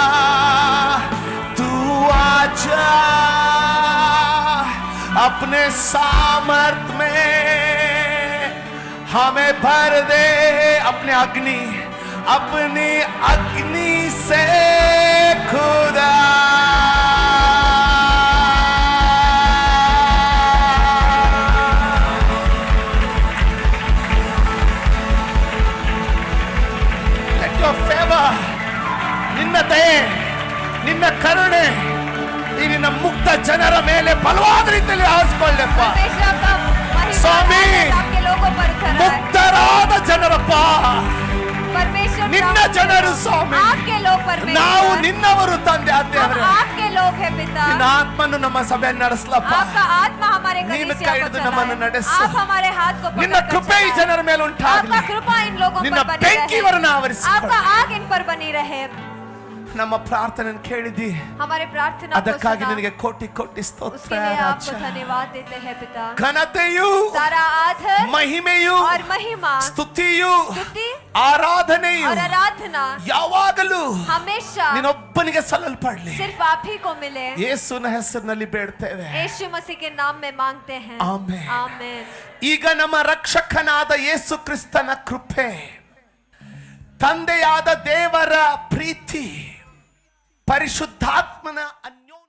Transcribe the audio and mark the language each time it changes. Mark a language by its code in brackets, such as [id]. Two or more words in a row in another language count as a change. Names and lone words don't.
[hi] तू आजा अपने सामर्थ में हमें भर दे, अपने अग्नि, अपनी अग्नि से खुदा। [kn] ನಿನ್ನ ದಯೆ, ನಿನ್ನ ಕರುಣೆ ಈ ನಿನ್ನ ಮುಕ್ತ ಜನರ ಮೇಲೆ ಬಲವಾದ ರೀತಿಯಲ್ಲಿ ಆರಿಸಿಕೊಳ್ಳಪ್ಪ [hi] परमेश्वर आपका महिमा स्वामी, आपके लोगों पर उतर रहा है। [kn] ಮುಕ್ತರಾದ ಜನರಪ್ಪ [hi] परमेश्वर [kn] ನಿನ್ನ ಜನರು ಸ್ವಾಮಿ. [hi] आपके लोग [kn] ನಾವು [hi] परमेश्वर, [kn] ನಿನ್ನವರು ತಂದೆ [hi] हम [kn] ಆದೇವರೇ. [hi] आपके लोग हैं पिता। [kn] ನಿನ್ನ ಆತ್ಮನು ನಮ್ಮ ಸಭೆಯನ್ನು ನಡೆಸಲಪ್ಪ. [hi] आपका आत्मा हमारे [kn] ನೀನು [hi] कलीसिया [kn] ಕೈ [hi] को [kn] ಹಿಡಿದು [hi] चलाए। [kn] ನಮ್ಮನ್ನು ನಡೆಸು. [hi] आप हमारे हाथ को [kn] ನಿನ್ನ [hi] पकड़कर [kn] ಕೃಪೆ ಈ [hi] चलाए। [kn] ಜನರ ಮೇಲೆ ಉಂಟಾಗಲಿ. [hi] आपका कृपा इन लोगों [kn] ನಿನ್ನ [hi] पर बनी [kn] ಬೆಂಕಿ [hi] रहे। [kn] ಇವರನ್ನು ಆವರಿಸಿಕೊಳ್ಳಿ. [hi] आपका आग इन पर बनी रहे। [kn] ನಮ್ಮ ಪ್ರಾರ್ಥನೆ ಕೇಳಿದಿ, [hi] हमारे प्रार्थना को [kn] ಅದಕ್ಕಾಗಿ [hi] सुना, [kn] ನಿನಗೆ ಕೋಟಿ ಕೋಟಿ ಸ್ತೋತ್ರ [hi] उसके लिए आपको [kn] ರಾಜ. [hi] धन्यवाद देते हैं पिता। [kn] ಘನತೆಯು, [hi] सारा आदर [kn] ಮಹಿಮೆಯು, [hi] और महिमा, [kn] ಸ್ತುತಿಯು, [hi] स्तुति [kn] ಆರಾಧನೆಯು [hi] और आराधना [kn] ಯಾವಾಗಲೂ [hi] हमेशा [kn] ನಿನ್ನೊಬ್ಬನಿಗೆ ಸಲ್ಲಲ್ಪಡ್ಲಿ. [hi] सिर्फ आप ही को मिले। [kn] ಯೇಸುವಿನ ಹೆಸರಿನಲ್ಲಿ ಬೇಡ್ತೇವೆ. [hi] यीशु मसीह के नाम में मांगते हैं, [kn] ಆಮೆನ್. [hi] आमीन। [kn] ಈಗ ನಮ್ಮ ರಕ್ಷಕನಾದ ಯೇಸು ಕ್ರಿಸ್ತನ ಕೃಪೆ, ತಂದೆಯಾದ ದೇವರ ಪ್ರೀತಿ, ಪರಿಶುದ್ಧಾತ್ಮನ